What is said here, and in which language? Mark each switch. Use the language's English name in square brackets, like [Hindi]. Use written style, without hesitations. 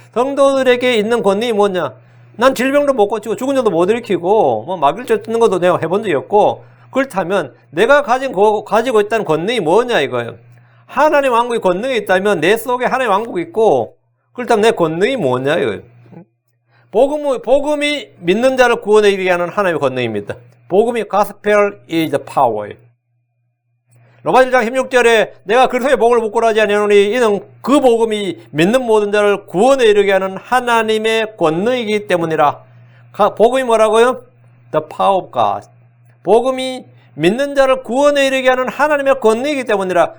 [Korean] 성도들에게 있는 권능이 뭐냐. 난 질병도 못 고치고 죽은 자도 못 일으키고 뭐 마귀를 쫓는 것도 내가 해본 적이 없고 그렇다면 내가 가지고 있다는 권능이 뭐냐 이거예요. 하나님 왕국이 권능이 있다면 내 속에 하나님 왕국이 있고 그렇다면 내 권능이 뭐냐 이거예요. 복음이 믿는 자를 구원에 이르게 하는 하나님의 권능입니다. [English] 복음이 gospel is the power. [Korean] 로마서 1장 16절에 내가 그리스도의 복음을 부끄러워하지 아니하노니 이는 그 복음이 믿는 모든 자를 구원에 이르게 하는 하나님의 권능이기 때문이라. 복음이 뭐라고요? [English] The power of God. [Korean] 복음이 믿는 자를 구원에 이르게 하는 하나님의 권능이기 때문이라.